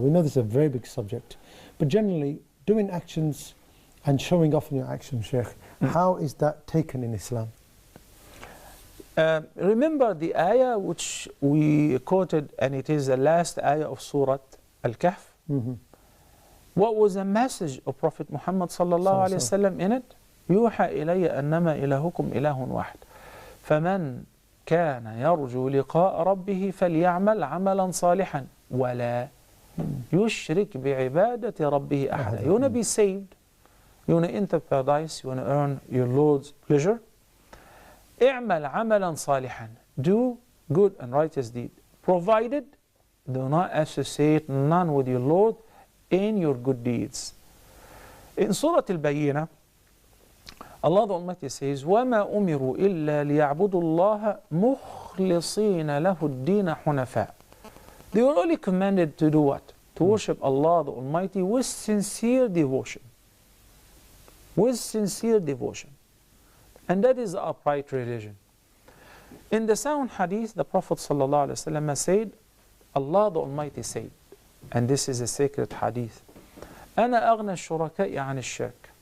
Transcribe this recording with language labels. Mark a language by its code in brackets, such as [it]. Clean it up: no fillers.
[en] We know this is a very big subject, but generally, doing actions and showing off in your actions, Sheikh, how is that taken in Islam? Remember the ayah which we quoted, and it is the last ayah of Surah Al-Kahf. What was the message of Prophet Muhammad sallallahu alaihi wasallam in it? [ar] يوحى إلي أنما إلهكم إله واحد فمن كان يرجو لقاء ربه فليعمل عملا صالحا ولا يشرك بعبادة ربه أحدا. [en] You want to be saved, you want to enter paradise, you want to earn your Lord's pleasure. [ar] اعمل عملا صالحا. [en] Do good and righteous deed, provided do not associate none with your Lord in your good deeds. In Surah Al-Bayyinah, Allah the Almighty says, [ar] وَمَا أُمِرُوا إِلَّا لِيَعْبُدُوا اللَّهَ مُخْلِصِينَ لَهُ الدِّينَ حُنَفَاءَ. [en] They were only commanded to do what? To worship Allah the Almighty with sincere devotion. With sincere devotion. And that is the upright religion. In the sound hadith, the Prophet ﷺ said, Allah the Almighty said, and this is a sacred hadith, [ar] أَنَا أَغْنَى الشُّرَكَاءِ عَنِ الشِّرْكِ.